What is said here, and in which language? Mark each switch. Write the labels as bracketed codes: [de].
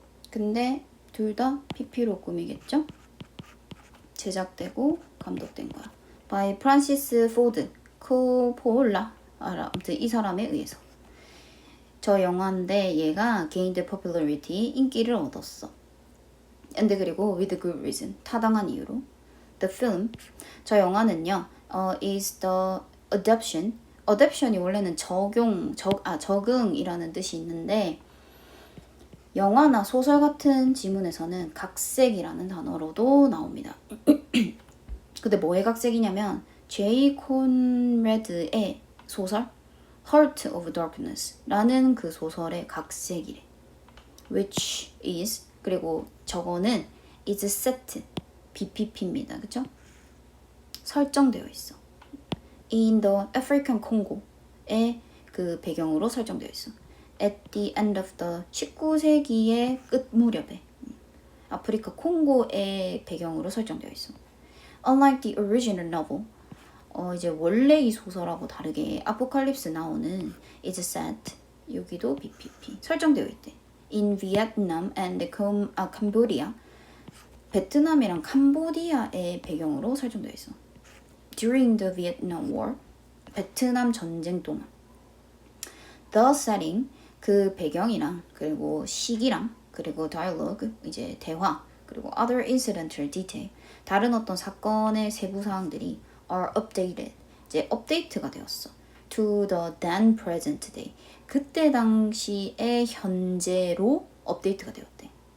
[ko] 근데 둘 다 PP로 꾸미겠죠? 제작되고 감독된 거야. by 프란시스 포드 코폴라 아무튼 이 사람에 의해서. 저 영화인데 얘가 [en] gained popularity [ko] 인기를 얻었어. [en] and [ko] 그리고 [en] with good reason [ko] 타당한 이유로. [en] The film [ko] 저 영화는요 [en] is the adaption [ko] 이 원래는 적응이라는 뜻이 있는데 영화나 소설 같은 지문에서는 각색이라는 단어로도 나옵니다. 근데 뭐의 각색이냐면 제이 콘레드의 소설 Heart of Darkness라는 그 소설의 각색이래. [en] Which is [ko] 그리고 저거는 [en] is set BPP입니다. [ko] 그쵸? 설정되어 있어. [en] In the African Congo [ko] 의 그 배경으로 설정되어 있어. [en] At the end of the [ko] 19세기의 끝 무렵에 아프리카 콩고의 배경으로 설정되어 있어. [en] Unlike the original novel, [ko] 이제 원래 이 소설하고 다르게 아포칼립스 나오는 [en] is set [ko] 여기도 BPP 설정되어 있대. [en] In Vietnam and Cambodia, [ko] 베트남이랑 캄보디아의 배경으로 설정되어 있어. [en] During the Vietnam War, [ko] 베트남 전쟁 동안. [en] The setting [ko] 그 배경이랑 그리고 시기랑 그리고 dialogue 이제 대화 그리고 [en] other incidental detail [ko] 다른 어떤 사건의 세부 사항들이 [en] are updated [ko] 이제 업데이트가 되었어 [en] to the then present day [ko] 그때 당시의 현재로 업데이트가 되었대.